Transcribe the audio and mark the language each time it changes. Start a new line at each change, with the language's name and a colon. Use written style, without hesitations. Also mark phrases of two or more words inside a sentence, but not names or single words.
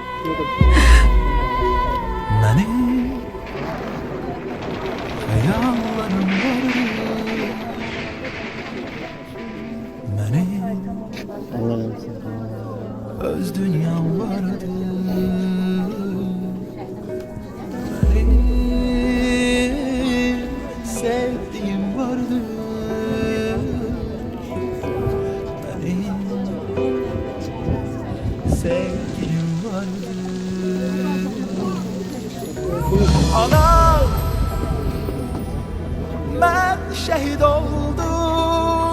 Azerbaijani: Mənim xəyallarım var, mənim öz dünyam vardı. Mənim sevdiğim vardı. Mənim sevgilim vardı.
Turkish: Ana, ben şehit oldum.